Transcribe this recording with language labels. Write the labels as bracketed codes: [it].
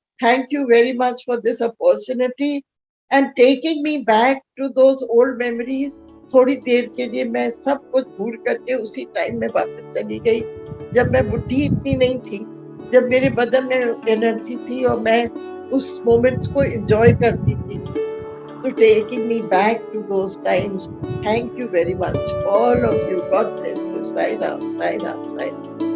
[en] Thank you very much for this opportunity and taking me back to those old memories. [hi] थोड़ी देर के लिए मैं सब कुछ भूल करके उसी टाइम में वापस चली गई जब मैं बुढ़ी इतनी नहीं थी, जब मेरे बदन में एनर्जी थी और मैं उस मोमेंट्स को एंजॉय करती थी. [en] To taking me back to those times. Thank you very much, all of you. God bless you. Sign up, sign up, sign up.